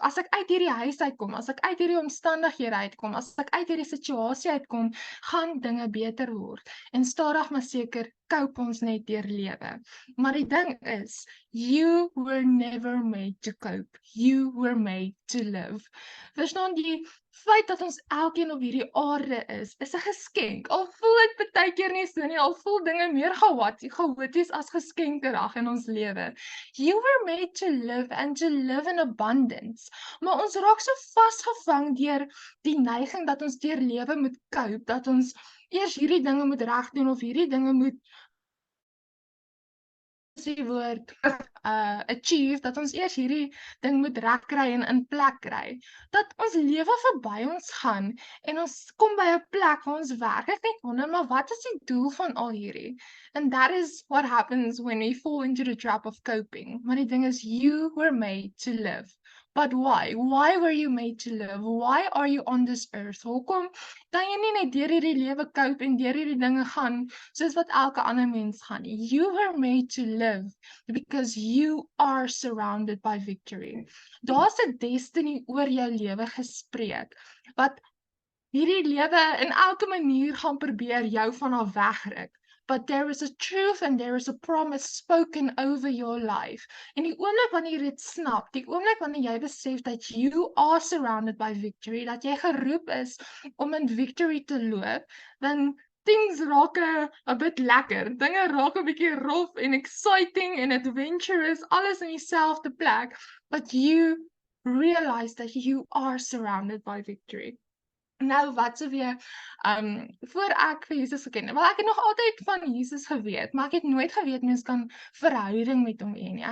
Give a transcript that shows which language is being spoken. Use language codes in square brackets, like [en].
[af] As ek uit hierdie huis uitkom, as ek uit hierdie omstandighede uitkom, as ek uit hierdie situasie uitkom, gaan dinge beter word. En stadig maar seker cope ons net deur lewe. Maar die ding is, [en] you were never made to cope. You were made to live. [af] Verstaan die feit dat ons elkeen op hierdie aarde is 'n geskenk. Al voel dit baie keer nie so nie, al voel dinge meer chaoties as geskenke reg in ons lewe. [en] You were made to live and to live in abundance. [af] Maar ons raak so vasgevang deur die neiging dat ons deur lewe moet cope, dat ons eers hierdie dinge moet regdoen of hierdie dinge moet die woord achieve, dat ons eers hierdie ding moet regkry en in plek kry. Dat ons lewe verby ons gaan en ons kom by 'n plek waar ons werklik net wonder, maar wat is die doel van al hierdie? [en] And that is what happens when we fall into the trap of coping. [af] Maar die ding is, [en] you were made to live. But why? Why were you made to live? Why are you on this earth? [af] Hoekom kan jy nie net deur hierdie lewe cope en deur hierdie dinge gaan soos wat elke ander mens gaan nie? [en] You were made to live because you are surrounded by victory. [af] Daar's 'n destiny oor jou lewe gespreek wat hierdie lewe in elke manier gaan probeer jou van af wegruk. [en] But there is a truth and there is a promise spoken over your life. [af] En die oomblik wanneer jy dit snap, die oomblik wanneer jy besef dat [en] you are surrounded by victory, [af] dat jy geroep is om in victory te loop, dan things raak 'n bit lekker. Dinge raak 'n bietjie rof en exciting en adventurous, alles in dieselfde plek. [en] But you realize that you are surrounded by victory. [af] Nou wat sou weer voor ek vir Jesus geken het. Wel ek het nog altyd van Jesus geweet, maar ek het nooit geweet mens kan verhouding met hom hê nie.